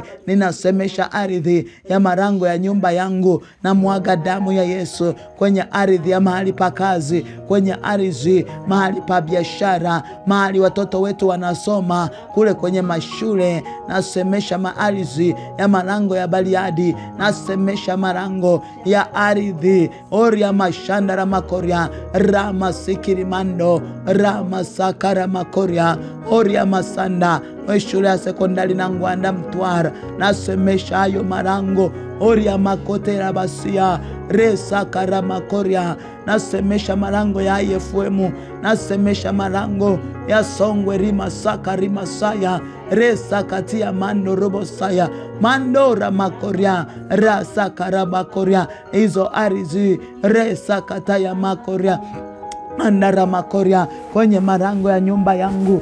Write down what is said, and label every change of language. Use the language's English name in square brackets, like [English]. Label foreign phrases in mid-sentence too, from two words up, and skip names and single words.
[Swahili] Ninasemesha ardhi ya marango ya nyumba yangu na mwaga damu ya Yesu kwenye ardhi ya mahali pa kazi, kwenye ardhi mahali pa biashara, mahali watoto wetu wanasoma kule kwenye mashule. Nasemesha ardhi ya marango ya Bariadi, nasemesha marango ya ardhi oria mashandara makoria rama sikirimando rama sakara makoria oria masanda shule ya sekondari na Ngwanda Mtwara. Nasemesha hayo marango oria makotera basia resa karama koria. Nasemesha marango ya IFM, nasemesha marango ya Songwe rima saka rima saya resa katia mando robo saya mandora makoria rasa karaba koria. Hizo ardhi resa kataya makoria andara makoria kwenye marango ya nyumba yangu.